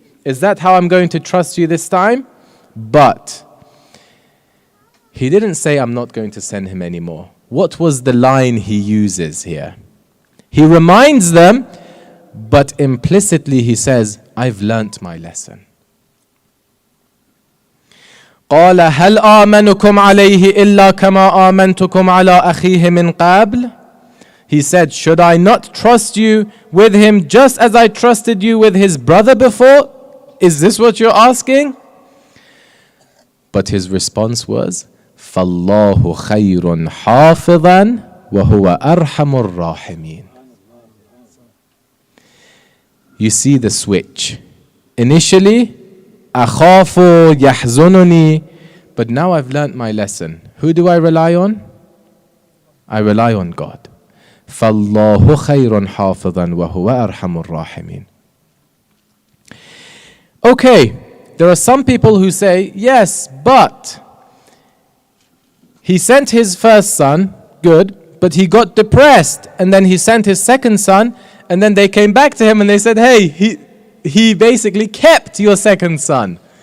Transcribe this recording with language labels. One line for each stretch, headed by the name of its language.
English: Is that how I'm going to trust you this time? But he didn't say, I'm not going to send him anymore. What was the line he uses here? He reminds them, but implicitly he says, I've learnt my lesson.
Arabic: قال هل آمنكم عليه إلا كما آمنتكم على أخيه من قبل.
English: He said, should I not trust you with him just as I trusted you with his brother before? Is this what you're asking? But his response was,
Arabic: فَاللَّهُ خَيْرٌ حَافِظًا وَهُوَ أَرْحَمُ الرَّاحِمِينَ.
English: You see the switch. Initially,
Arabic: أَخَافُ يَحْزُنُنِي.
English: But now I've learnt my lesson. Who do I rely on? I rely on God.
Arabic: فَاللَّهُ خَيْرٌ حَافِظًا وَهُوَ أَرْحَمُ الرَّاحِمِينَ.
English: Okay, there are some people who say, yes, but he sent his first son, good, but he got depressed, and then he sent his second son, and then they came back to him and they said, hey, he basically kept your second son.